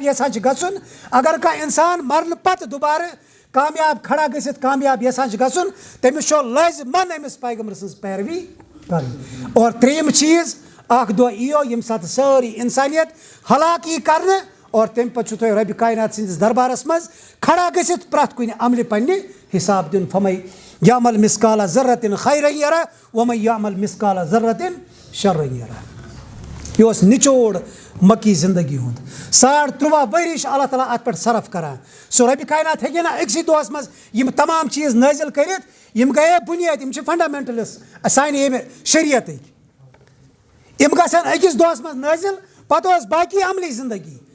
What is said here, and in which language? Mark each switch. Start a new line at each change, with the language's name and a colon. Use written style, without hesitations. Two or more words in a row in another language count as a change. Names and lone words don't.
Kashmiri: یژھان چھُ گژھُن اگر کانٛہہ انسان مرنہٕ پتہٕ دُبارٕ کامیاب کھڑا گٔژھِتھ کامیاب یژھان چھُ گژھُن تٔمِس چھُ لٲزِمن أمِس پیغمبر سٕنٛز پیروی کرٕنۍ اور 3یِم چیٖز اکھ دۄہ یِیو ییٚمہِ ساتہٕ سٲری انسانیت ہلاک یی کرنہٕ اور تمہِ پتہٕ چھُو تۄہہِ رۄبہِ کاینات سٕنٛدِس دربارس منٛز کھڑا گٔژھِتھ پرٛٮ۪تھ کُنہِ عملہِ پننہِ حساب دیُن
Arabic: فَمَن یعمل مثقال ذرة خیرا یرہ ومن یعمل مثقال ذرة شرا یرہ
Kashmiri: یہ اوس نچوڑ مکی زندگی ہُنٛد 13.5 ؤری چھُ اللہ تعالیٰ اتھ پٮ۪ٹھ صرف کران سُہ رۄبہِ کاینات ہیٚکہِ نہ أکسٕے دۄہس منٛز یِم تمام چیٖز نٲزِل کٔرِتھ یِم گٔیے بُنیٲدۍ یِم چھِ فنڈامنٹلس سانہِ ییٚمہِ شریعتٕکۍ یِم گژھن أکِس دۄہس منٛز نٲزِل پتہٕ اوس باقٕے عملی زندگی